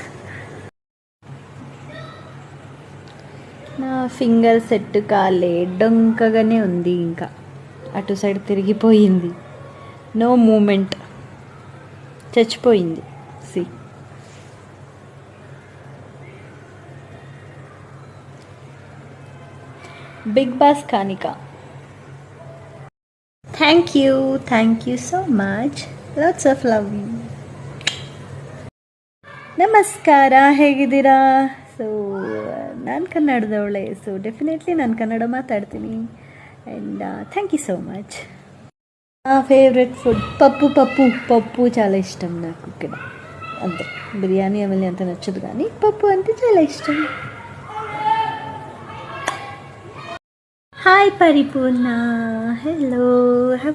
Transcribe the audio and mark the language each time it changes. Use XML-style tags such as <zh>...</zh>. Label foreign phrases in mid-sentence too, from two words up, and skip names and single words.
<te>నా</te> <en>finger set</en> <te>కాలే, డొంకగానే ఉంది, ఇంకా అటు సైడ్ తిరిగిపోయింది,</te> <en>no movement,</en> <te>చచ్చిపోయింది. సి బిగ్ బాస్ కానిక.</te> <en>Thank you so much, lots of love you.</en> <kn>ನಮಸ್ಕಾರ, ಹೇಗಿದ್ದೀರಾ? ಸೊ ನಾನು ಕನ್ನಡದವಳೆ,</kn> <en>so definitely</en> <kn>ನಾನು ಕನ್ನಡ ಮಾತಾಡ್ತೀನಿ.</kn> <en>And thank you so much.</en> <te>నా</te> <en>favorite food</en> <te>పప్పు చాలా ఇష్టం నాకు. ఇక్కడ అంతే, బిర్యానీ అవన్నీ అంత నచ్చదు, కానీ పప్పు అంటే చాలా ఇష్టం.</te> <en>Hi Paripoorna, hello, how you?</en>